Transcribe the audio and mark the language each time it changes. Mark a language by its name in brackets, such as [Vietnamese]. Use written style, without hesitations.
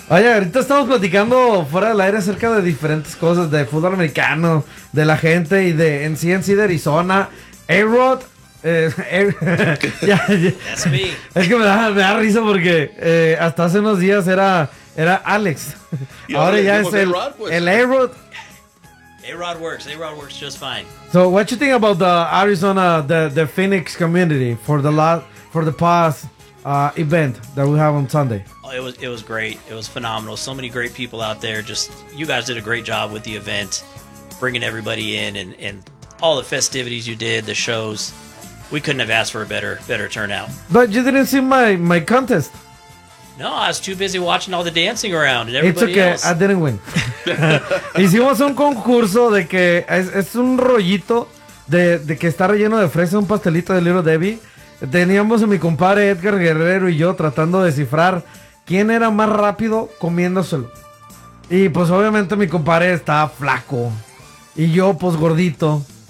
[Spanish] Oye, ahorita estamos platicando fuera del aire acerca de diferentes cosas, de fútbol americano, de la gente y de en sí de Arizona. A-Rod, es que me da risa porque hasta hace unos días era Alex. Ahora ya es el A-Rod. [English] A-Rod works just fine. So what you think about the Arizona, the Phoenix community for the past event that we have on Sunday? Oh, it was great. It was phenomenal. So many great people out there. Just you guys did a great job with the event, bringing everybody in and all the festivities you did, the shows. We couldn't have asked for a better turnout. But you didn't see my contest. No, I was too busy watching all the dancing around and everybody else. It's okay, I didn't win. [Spanish] Hicimos un concurso de que es un rollito de que está relleno de fresa, un pastelito de Little Debbie. Teníamos a mi compadre Edgar Guerrero y yo tratando de descifrar quién era más rápido comiéndoselo. Y pues obviamente mi compadre estaba flaco y yo pues gordito.